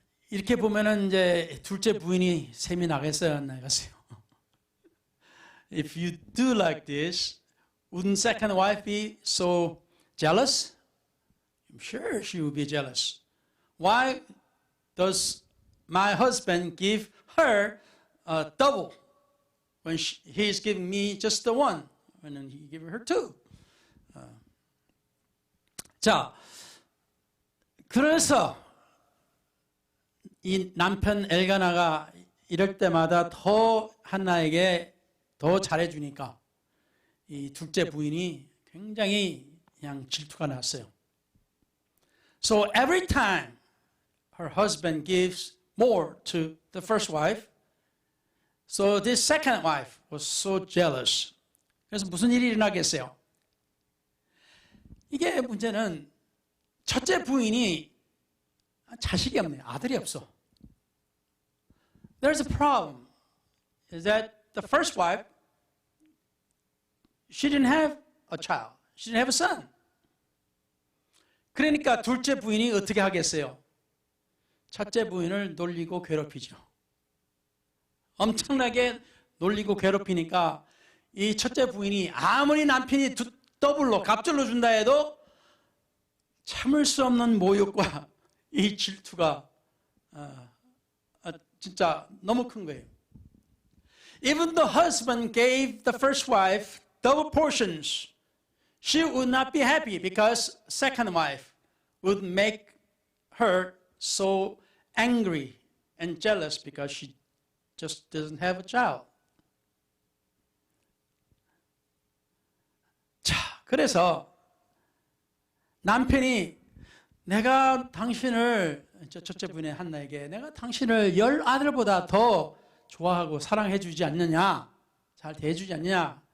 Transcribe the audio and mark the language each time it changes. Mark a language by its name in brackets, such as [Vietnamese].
[Korean] 이렇게 보면은 이제 둘째 부인이 셈이 나겠어요, 안 나겠어요? [English] If you do like this, wouldn't second wife be so jealous? I'm sure she would be jealous. Why does my husband give her double when he's giving me just the one, and then he gave her two? [Korean] 자, 그래서 이 남편 엘가나가 이럴 때마다 더 한나에게 더 잘해주니까 이 둘째 부인이 굉장히 그냥 질투가 났어요. [English] So every time her husband gives more to the first wife, so this second wife was so jealous. [Korean] 그래서 무슨 일이 일어나겠어요? 이게 문제는 첫째 부인이 자식이 없네요. 아들이 없어. [English] There's a problem. Is that the first wife, she didn't have a child. She didn't have a son. [Korean] 그러니까 둘째 부인이 어떻게 하겠어요? 첫째 부인을 놀리고 괴롭히죠. 엄청나게 놀리고 괴롭히니까 이 첫째 부인이 아무리 남편이 더블로 갑절로 준다 해도 참을 수 없는 모욕과 이 질투가 진짜 너무 큰 거예요. [English] Even the husband gave the first wife double portions, she would not be happy because second wife would make her so angry and jealous because she just doesn't have a child. [Korean] 자, 그래서 남편이 내가 당신을 첫째 부인의 한나에게 내가 당신을 10 아들보다 더 좋아하고 사랑해 주지 않느냐, 잘 대해주지 않느냐.